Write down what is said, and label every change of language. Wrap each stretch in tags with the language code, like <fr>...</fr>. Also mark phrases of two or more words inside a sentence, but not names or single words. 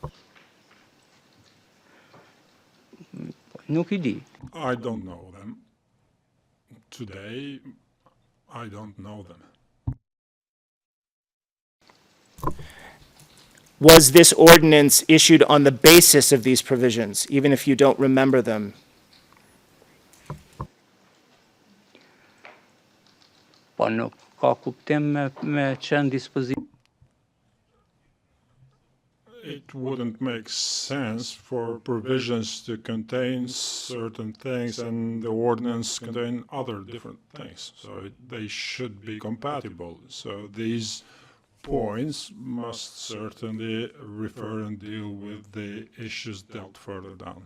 <sq>nuk I di.</sq> <en>I don't know them. Today, I don't know them. Was this ordinance issued on the basis of these provisions, even if you don't remember them?</en> <sq>Po nuk ka kuptim me qenë dispozit.</sq> <en>It it wouldn't make sense for provisions to contain certain things and the ordinance contain other different things. So they should be compatible. So these points must certainly refer and deal with the issues dealt further down.</en>